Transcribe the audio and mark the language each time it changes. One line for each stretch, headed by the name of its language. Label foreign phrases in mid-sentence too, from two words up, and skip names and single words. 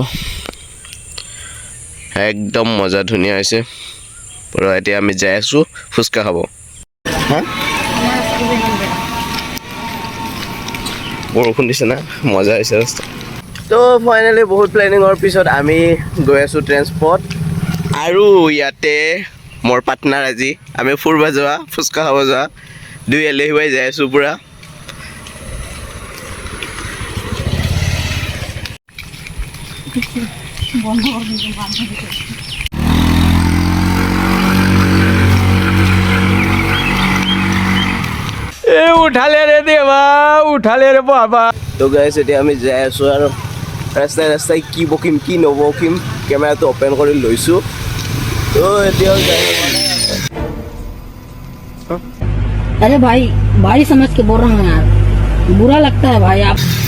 Assamese: একদম মজা ধুনীয়া হৈছে পূৰা এতিয়া আমি যাই আছোঁ ফুচকা খাব হা বৰষুণ দিছে না মজা হৈছে ৰাস্তা তো ফাইনেলি বহুত প্লেনিঙৰ পিছত আমি গৈ আছোঁ ট্ৰেন্সপৰ্ট আৰু ইয়াতে মোৰ পাৰ্টনাৰ আজি আমি ফুৰবা যোৱা ফুচকা খাব যোৱা দুই এলেহুৱাই যাই আছোঁ পূৰা
Hindi: उठाले रे देवा उठाले रे बाबा
Assamese: তো গাইজ এতিয়া আমি যাই আছোঁ আৰু ৰাস্তাই কি বকিম কি নবকিম কেমেৰাটো অ'পেন কৰি লৈছোঁ তো এতিয়াও যাই
Hindi: अरे भाई भाई समझ के बोल रहा हूँ यार, बुरा लगता है भाई। आप